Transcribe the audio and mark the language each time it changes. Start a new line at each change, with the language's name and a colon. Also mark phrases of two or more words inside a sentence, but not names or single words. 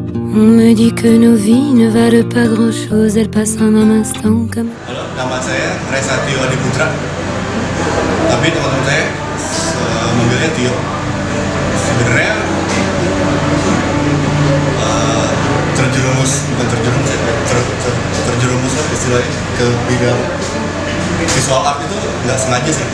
French: On me dit que nos vies ne valent pas grand-chose, elles passent en un instant comme...
Indonesian: Halo, nama saya Resatio Adiputra. Tapi teman-teman saya manggilnya Tio. Sebenarnya terjerumus lah istilahnya ke bidang
English: visual art
Indonesian: itu nggak sengaja sih.